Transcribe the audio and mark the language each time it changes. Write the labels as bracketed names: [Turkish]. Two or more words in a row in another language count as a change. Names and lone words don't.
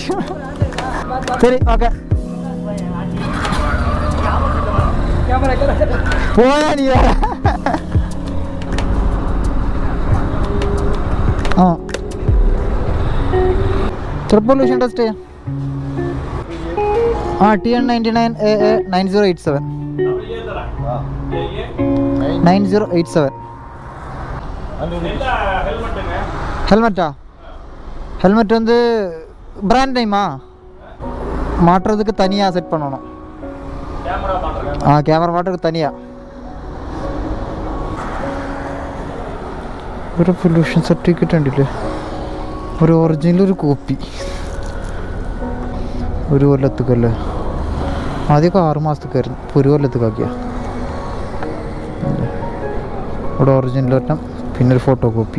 [Malayalam] ശരി ഓക്കെ പോയാ നീ. ആ [English] pollution test [Malayalam] TN99 AA 9087 9087. [Tamil] ஹெல்மெட்டா? ஹெல்மெட் வந்து [English] brand name [Tamil] மாட்டுறதுக்கு தனியாக செட் பண்ணணும். கேமரா மாட்டுறதுக்கு தனியாக. [Malayalam] ഒരു [English] pollution certificate [Malayalam] ഉണ്ടല്ലേ, ഒരു ഒറിജിനൽ ഒരു കോപ്പി. ഒരു കൊല്ലത്തേക്കല്ലേ? ആദ്യമൊക്കെ 6 മാസത്തേക്കായിരുന്നു, ഇപ്പോൾ 1 കൊല്ലത്തേക്കാക്കിയാ. ഇവിടെ ഒറിജിനൽ ഒരെണ്ണം, പിന്നെ ഒരു [English] photo copy.